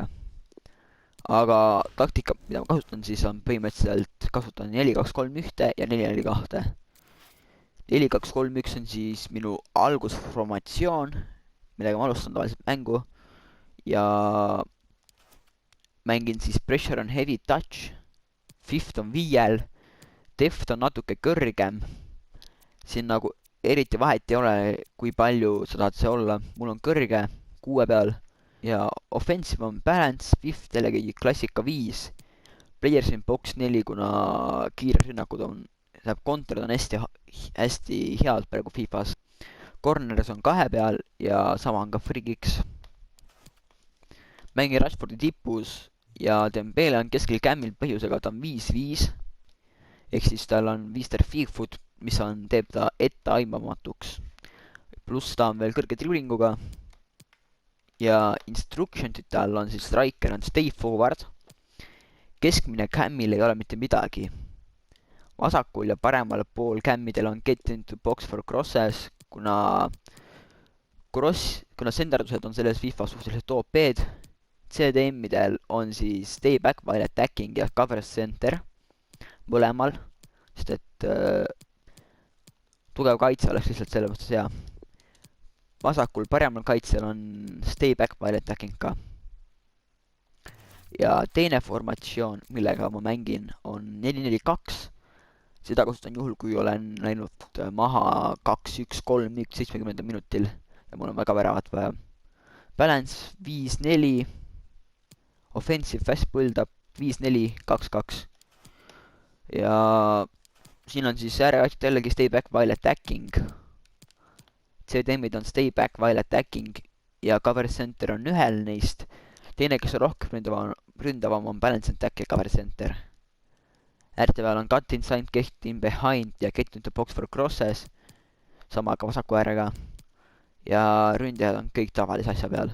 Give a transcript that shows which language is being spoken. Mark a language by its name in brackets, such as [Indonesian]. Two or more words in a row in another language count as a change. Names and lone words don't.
[Estonian] Aga taktika, mida ma kasutan, siis on põhimõtteliselt kasutan 4-2-3-1 ja 4-4-2. 4-2-3-1 on siis minu algusformatsioon, millega ma alustan tavaliselt mängu ja mängin siis [English] pressure on heavy touch, [Estonian] fifth on viiel, depth on natuke kõrgem, siin nagu eriti vahet ei ole, kui palju sa tahad see olla, mul on kõrge 6 peal ja offensive on balance, fifth jällegi klassika 5, [English] players in box 4, [Estonian] kuna kiirrünnakud on, kontrad on hästi head praegu FIFAs. Corners on 2 peal ja sama on ka [English] free kicks. [Estonian] Mängin Rashfordi tipus ja Dembele on keskel kämmil põhjusega, ta on 5-5. Ehk siis tal on Mr. Feegfoot, mis teeb ta etteaimamatuks. Pluss ta on veel kõrge driblinguga. Ja instruction'id tal on siis striker on [English] stay forward. [Estonian] Keskmine kämmil ei ole mitte midagi. Vasakul ja paremal pool kämmidel on [English] get into box for crosses, [Estonian] kuna senderdused on selles FIFA suhteliselt OP-d. CDM-idel on siis [English] stay back while attacking [Estonian] ja [English] cover center [Estonian] mõlemal, sest et tugev kaitse oleks lihtsalt selle vastas hea. Vasakul paremal kaitsel on [English] stay back while attacking [Estonian] ka. Ja teine formatsioon, millega ma mängin, on 4-4-2. Seda kasutan juhul, kui olen läinud maha 2-1-3 70 minutil ja mul on väga väravat vaja. [English] Balance 5-4, offensive fast build-up 5-4-2-2. [Estonian] Ja siin on siis ääreasjad jällegi [English] stay back while attacking. [Estonian] CDM-id on [English] stay back while attacking [Estonian] ja [English] cover center [Estonian] on ühel neist. Teine, kes on rohkem ründavam, on [English] balance attack [Estonian] ja [English] cover center. [Estonian] Äärte peal on [English] cut inside, get in behind [Estonian] ja [English] get into box for crosses. [Estonian] Sama ka vasaku äärega. Ja ründajad on kõik tavalise asja peal.